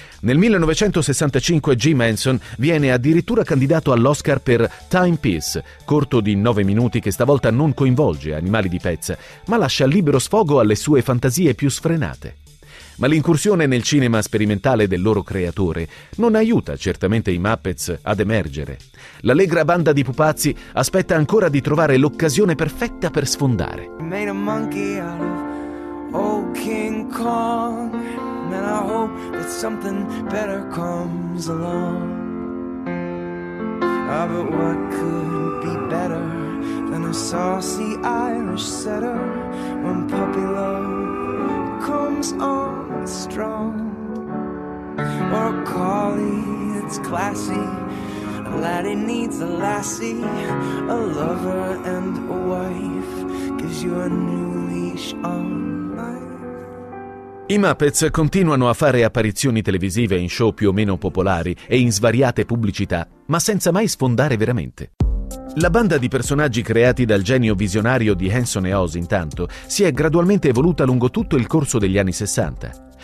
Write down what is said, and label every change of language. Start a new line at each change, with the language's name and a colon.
Italian: Nel 1965 Jim Henson viene addirittura candidato all'Oscar per Time Piece, corto di 9 minuti che stavolta non coinvolge animali di pezza, ma lascia libero sfogo alle sue fantasie più sfrenate. Ma l'incursione nel cinema sperimentale del loro creatore non aiuta certamente i Muppets ad emergere. L'allegra banda di pupazzi aspetta ancora di trovare l'occasione perfetta per sfondare.
English: Made a monkey out of old King Kong, and I hope that something better comes along. Ah, but what could be better than a saucy Irish setter when puppy love comes on strong? Or a collie that's classy, a laddie needs a lassie, a lover and a wife gives you a new leash on.
Italian: I Muppets continuano a fare apparizioni televisive in show più o meno popolari e in svariate pubblicità, ma senza mai sfondare veramente. La banda di personaggi creati dal genio visionario di Henson e Oz, intanto, si è gradualmente evoluta lungo tutto il corso degli anni 60.